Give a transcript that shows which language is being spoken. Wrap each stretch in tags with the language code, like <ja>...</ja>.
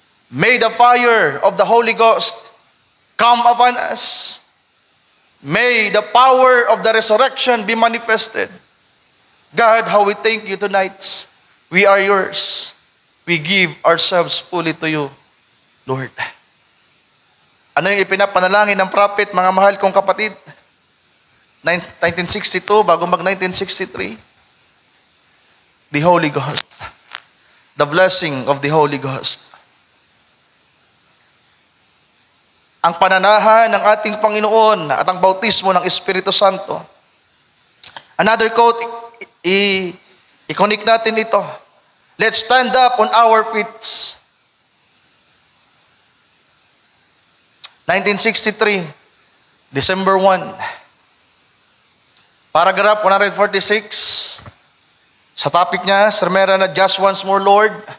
<en>May the fire of the Holy Ghost come upon us. May the power of the resurrection be manifested. God, how we thank you tonight. We are yours. We give ourselves fully to you, Lord.</en> <tl>Ano yung ipinapanalangin ng prophet, mga mahal kong kapatid? 1962, bago mag-1963.</tl> <en>The Holy Ghost. The blessing of the Holy Ghost.</en> <tl>Ang pananahan ng ating Panginoon at ang bautismo ng Espiritu Santo.</tl> <en>Another quote,</en> <tl>i-connect natin ito.</tl> <en>Let's stand up on our feet. 1963, December 1.</en> <tl>Paragraph 146. Sa topic niya, sermera na Just Once More, Lord.</tl>